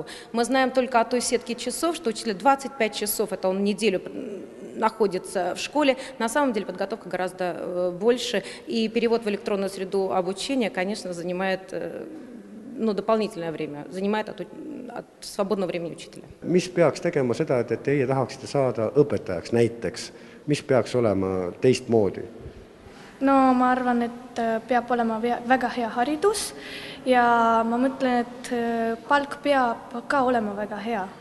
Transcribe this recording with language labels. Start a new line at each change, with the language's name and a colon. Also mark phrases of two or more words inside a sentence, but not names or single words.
Russian: Мы знаем только о той сетке часов, что учитель 25 часов, это он неделю находится в школе. На самом деле подготовка гораздо больше, и перевод в электронную среду обучения, конечно, занимает дополнительное время, занимает от свободного времени учителя.
Estonian: Mis peaks tegema seda, et teie tahaksite saada õpetajaks näiteks? Mis peaks olema teistmoodi? No ma arvan, et peab olema väga hea haridus ja ma mõtlen, et palk peab ka olema väga hea.